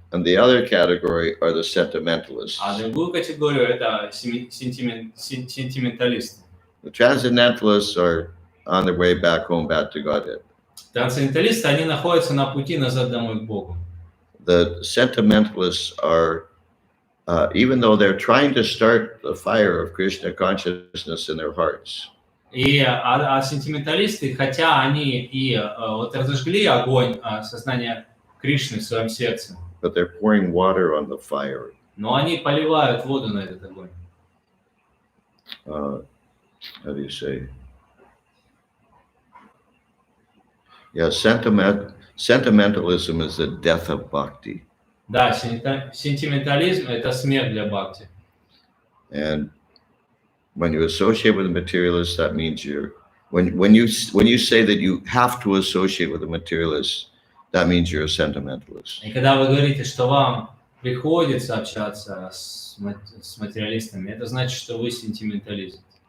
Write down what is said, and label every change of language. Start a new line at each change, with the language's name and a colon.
English: And the other category are the sentimentalists.
Russian: А другую категорию это сентименталисты.
English: The transcendentalists are on their way back home, back to Godhead.
Russian: Трансценденталисты, они находятся на пути назад домой к Богу.
English: The sentimentalists are, even though they're trying to start the fire of Krishna consciousness in their hearts,
Russian: А сентименталисты, хотя они и вот разожгли огонь сознания Кришны в своем сердце,
English: but they're pouring water on the fire.
Russian: но они поливают воду на этот огонь.
English: How do you say? Yeah, sentimentalism is the death of bhakti.
Russian: Да, сентиментализм – это смерть для бхакти.
English: And when you associate with a materialist, that means when you say that you have to associate with a materialist, that means you're a sentimentalist.
Russian: И когда вы говорите, что вам приходится общаться с материалистами, это значит, что вы сентименталист.